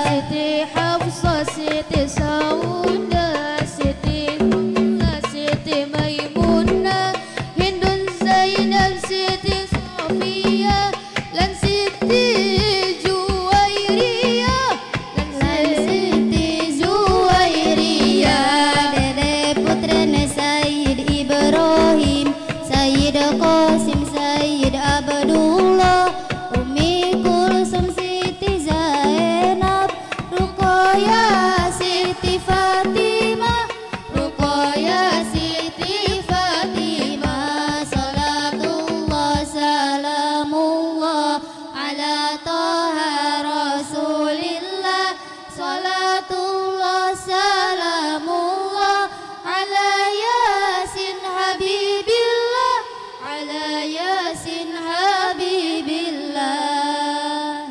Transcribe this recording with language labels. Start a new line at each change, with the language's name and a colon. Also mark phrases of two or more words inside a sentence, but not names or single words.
Javanese: Siti Hafsah, Siti Saudah, Siti Humna, Siti Maimunah, Hindun Zainab, Siti Sofia, lan Siti Juwairiyah, lan Siti Juwairiyah. Dede putrane Sayyid Ibrahim, Sayyid Qasim, Sayyid Abdullah, Umi Kulsum, Siti Zainab, Ruqayyah, Siti Fatimah, Ruqayyah, Siti Fatimah.
Arabic: صلاة الله سلام الله على طه رسول الله. صلاة الله سلام الله على يس حبيب الله. على يس حبيب الله.